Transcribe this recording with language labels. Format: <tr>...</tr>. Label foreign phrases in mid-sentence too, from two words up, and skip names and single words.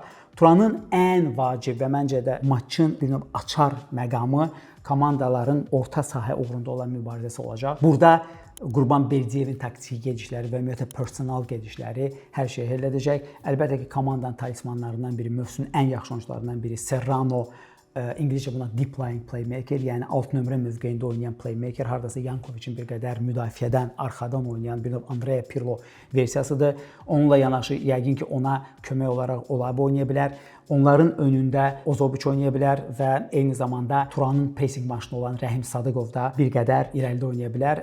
<az>Turanın ən vacib və məncə də maçın bir növ açar məqamı komandaların orta sahə uğrunda olan mübarizəsi olacaq. Burada Qurban Berdiyevin taktiki gedişləri və ümumiyyətlə personal gedişləri hər şeyi həll edəcək. Əlbəttə ki, komandanın talismanlarından biri, mövsümün ən yaxşı oyuncularından biri Serrano, İngilizcə buna</az> <en>deep lying playmaker,</en> <az>yəni alt nömrə mövqeyində oynayan playmaker, hardasa Yankovicin bir qədər müdafiədən, arxadan oynayan bir növ Andrea Pirlo versiyasıdır. Onunla yanaşı yəqin ki, ona kömək olaraq Olabi oynaya bilər. Onların önündə Ozobiç oynaya bilər və eyni zamanda Turanın pressing maşını olan Rəhim Sadıqov da bir qədər irəlidə oynaya bilər.</az>